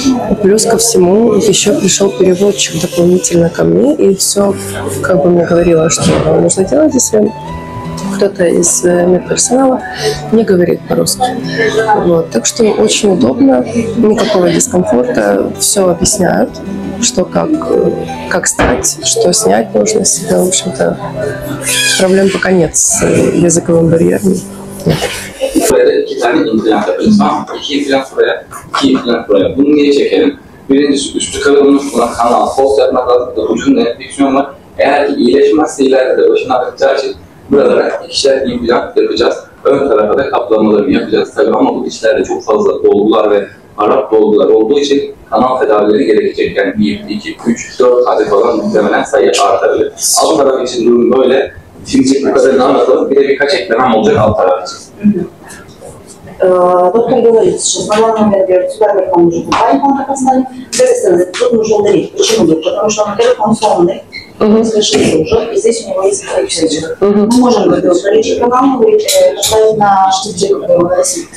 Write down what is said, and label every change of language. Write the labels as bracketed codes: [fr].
[ru] И плюс ко всему еще пришел переводчик дополнительно ко мне, и все как бы мне говорило, что нужно делать, если кто-то из медперсонала не говорит по-русски. Вот. Так что очень удобно, никакого дискомфорта, все объясняют, что как стать, что снять нужно с себя. В общем-то, проблем пока нет с языковым барьером. [tr] Burada 2 tane implant yapacağız. Tamam mı? 2 implant buraya, 2 implant buraya. Bunu niye çekelim? Birincisi üstü kalınmış buna kanal, post yapmak lazım. Ucunda enfeksiyon var. Eğer ki iyileşmezse ileride de başına akacağı için buralara 2'şer implant yapacağız. Ön tarafa da kaplamalarını yapacağız tabii ama bu dişlerde çok fazla dolgular ve parlak dolgular olduğu için kanal tedavileri gerekecek. Yani 1, 2, 3, 4 adet falan muhtemelen sayı artabilir. Alt taraf için durum böyle. Şimdi bu kadarını anlatalım. Bir de birkaç eklemem olacak alt taraf için. [ru] Доктор говорит, что главное мероприятие сюда нужно добавить контрапоставить. С этой стороны тут нужно удалить. Почему? Потому что, во-первых, он сломанный, совершенно уже, и здесь у него есть проекция. Мы можем увеличить канал, поставить на штифте, который его носит.